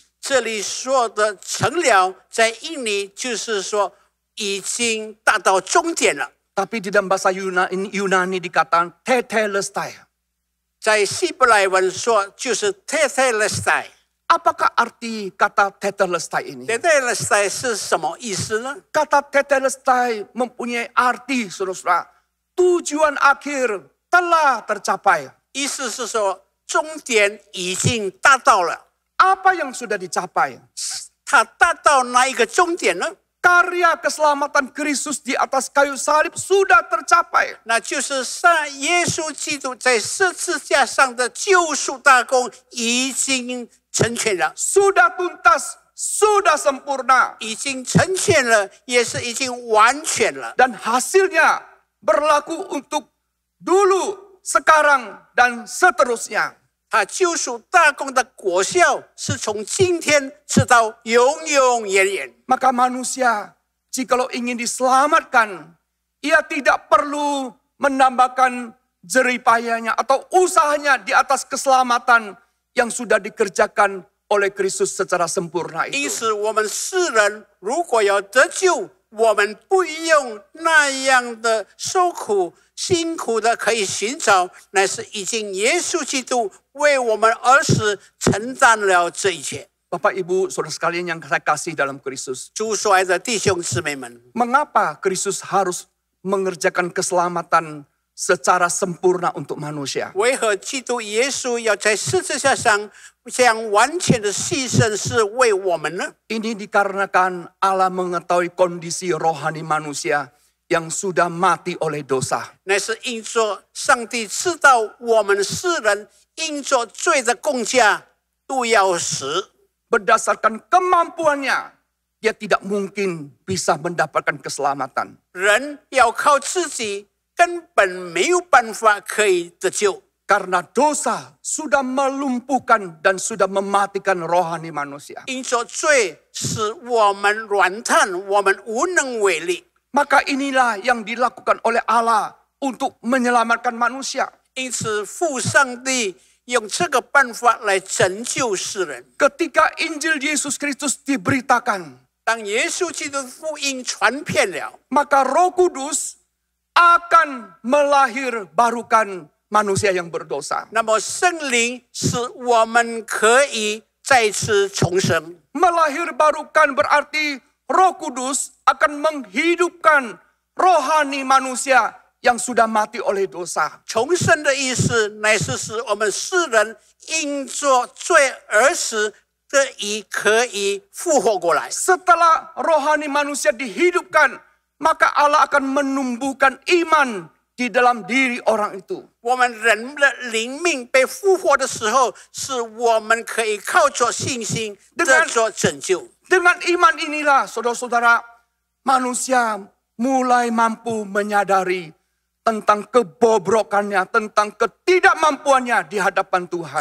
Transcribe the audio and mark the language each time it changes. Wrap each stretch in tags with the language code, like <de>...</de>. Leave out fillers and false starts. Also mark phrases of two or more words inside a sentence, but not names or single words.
<zh>这里说的成了，在印尼就是说已经达到终点了。</zh> <id>Tapi di dalam bahasa Yunani dikatakan tetelestai.</id> <zh>在希伯来文说就是 tetelestai。</zh> <id>Apakah arti kata tetelestai ini?</id> <zh>tetelestai 是什么意思呢？</zh> <id>Kata tetelestai mempunyai arti, saudara-saudara, tujuan akhir telah tercapai.</id> <zh>意思是说终点已经达到了。</zh> <id>Apa yang sudah dicapai?</id> <zh>它达到哪一个终点呢？</zh> <id>Karya keselamatan Kristus di atas kayu salib sudah tercapai.</id> <zh>那就是耶稣基督在十字架上的救赎大功已经成全了，</zh> <id>Sudah tuntas, sudah sempurna.</id> <zh>已经成全了，也是已经完全了。</zh> <id>Dan hasilnya berlaku untuk dulu, sekarang, dan seterusnya.</id> <zh>他救赎大功的果效是从今天直到永永远远。</zh> <id>Maka manusia, jikalau ingin diselamatkan, ia tidak perlu menambahkan jeripayanya atau usahanya di atas keselamatan yang sudah dikerjakan oleh Kristus secara sempurna</id> <zh>因</zh> <id>itu.</id> <zh>此，我们世人如果要得救，我们不用那样的受苦、辛苦的可以寻找，乃是已经耶稣基督为我们而死，承担了这一切。</zh> <id>Bapak Ibu, saudara sekalian yang saya kasih dalam Kristus.</id> <zh>主所爱的弟兄姊妹们，</zh> <id>Mengapa Kristus harus mengerjakan keselamatan secara sempurna untuk manusia?</id> <zh>为何基督耶稣要在十字架上这样完全的牺牲，是为我们呢？</zh> <id>Ini dikarenakan Allah mengetahui kondisi rohani manusia yang sudah mati oleh dosa.</id> <zh>乃是因着上帝知道我们世人因着罪的工价都要死。</zh> <id>Berdasarkan kemampuannya, dia tidak mungkin bisa mendapatkan keselamatan.</id> <zh>人要靠自己，根本没有办法可以得救。</zh> <id>Karena dosa sudah melumpuhkan dan sudah mematikan rohani manusia.</id> <zh>因着罪使我们软瘫，我们无能为力。</zh> <id>Maka inilah yang dilakukan oleh Allah untuk menyelamatkan manusia.</id> <zh>因此，父上帝用这个办法来拯救世人。</zh> <id>Ketika Injil Yesus Kristus diberitakan,</id> <zh>当耶稣基督福音传遍了，</zh> <id>maka Roh Kudus akan melahirbarukan manusia yang berdosa.</id> <zh>那么圣灵使我们可以再次重生。</zh> <id>Melahirbarukan berarti Roh Kudus akan menghidupkan rohani manusia yang sudah mati oleh dosa.</id> <zh>重生的意思乃是使我们世人因着罪而死得以可以复活过来。</zh> <id>Setelah rohani manusia dihidupkan, maka Allah akan menumbuhkan iman di dalam diri orang itu.</id> <zh>我们人的灵命被复活的时候，是我们可以靠着信心得着拯救。</zh> <id>Dengan iman inilah, saudara-saudara, manusia mulai mampu menyadari tentang kebobrokannya, tentang ketidakmampuannya di hadapan Tuhan.</id>